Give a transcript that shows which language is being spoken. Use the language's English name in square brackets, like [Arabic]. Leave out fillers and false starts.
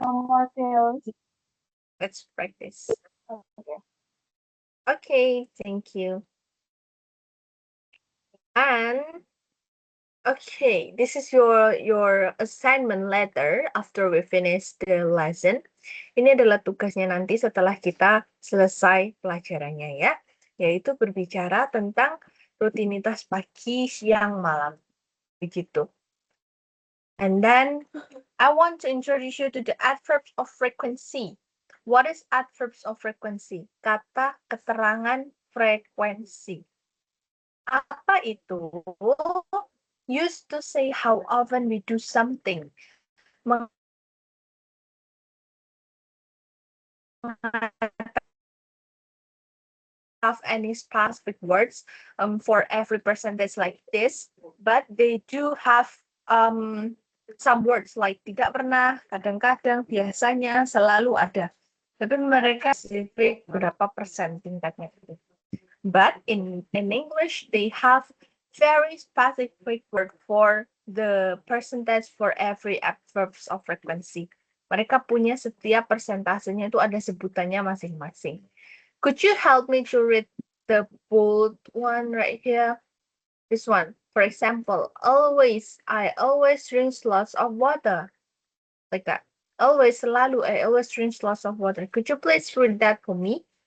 [English] No more fails. Let's practice. Okay. Okay, thank you. And okay, this is your assignment letter after we finish the lesson. [Indonesian] Ini adalah tugasnya nanti setelah kita selesai pelajarannya ya, yaitu berbicara tentang rutinitas pagi, siang, malam. Begitu. [English] And then I want to introduce you to the adverbs of frequency. What is adverbs of frequency? [Indonesian] Kata keterangan frekuensi. Apa itu? [English] Used to say how often we do something. Have any specific words for every percentage like this, but they do have some words like [Indonesian] tidak pernah, kadang-kadang, biasanya, selalu ada. Tapi mereka spesifik berapa persen tingkatnya. [English] But in English, they have very specific word for the percentage for every adverbs of frequency. [Indonesian] Mereka punya setiap persentasenya itu ada sebutannya masing-masing. [English] Could you help me to read the bold one right here? This one. For example, I always drink lots of water. Like that. Always, selalu, I always drink lots of water. Could you please read that for me?